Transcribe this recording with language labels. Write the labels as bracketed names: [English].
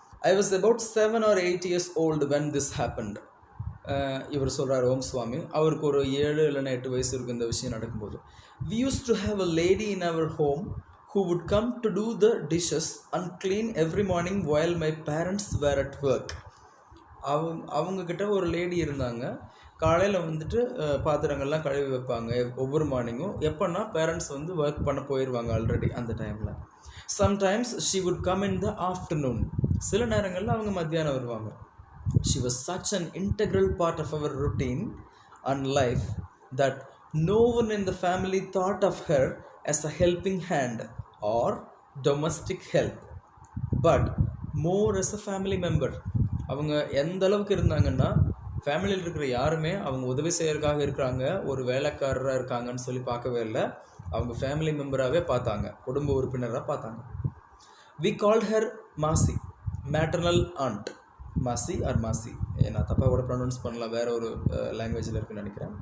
[English] I was about 7 or 8 years old when this happened. [Tamil] இவர் சொல்கிறார் ஓம் சுவாமி. அவருக்கு ஒரு 7 இல்லைன்னா 8 வயசு இருக்குது இந்த விஷயம் நடக்கும்போது. [English] We used to have a lady in our home who would come to do the dishes and clean every morning while my parents were at work. [Tamil] அவங்கக்கிட்ட ஒரு லேடி இருந்தாங்க. காலையில் வந்துட்டு பாத்திரங்கள்லாம் கழுவி வைப்பாங்க ஒவ்வொரு மார்னிங்கும். எப்போன்னா பேரண்ட்ஸ் வந்து ஒர்க் பண்ண போயிடுவாங்க ஆல்ரெடி அந்த டைமில். [English] Sometimes she would come in the afternoon. [Tamil] சில நேரங்களில் அவங்க மத்தியானம் வருவாங்க. [English] She was such an integral part of our routine. and life that no one in the family thought of her as a helping hand or domestic help, but more as a family member. [Tamil] அவங்க எந்த அளவுக்கு இருந்தாங்கன்னா ஃபேமிலியில் இருக்கிற யாருமே அவங்க உதவி செய்யறதுக்காக இருக்கிறாங்க, ஒரு வேலைக்காரராக இருக்காங்கன்னு சொல்லி பார்க்கவே இல்லை. அவங்க ஃபேமிலி மெம்பராகவே பார்த்தாங்க, குடும்ப உறுப்பினராக பார்த்தாங்க. [English] We called her Masi, maternal aunt. [Tamil] Masi R மாசி, நான் தப்பாக கூட ப்ரொனவுன்ஸ் பண்ணலாம், வேறு ஒரு லாங்குவேஜில் இருக்குன்னு நினைக்கிறேன்.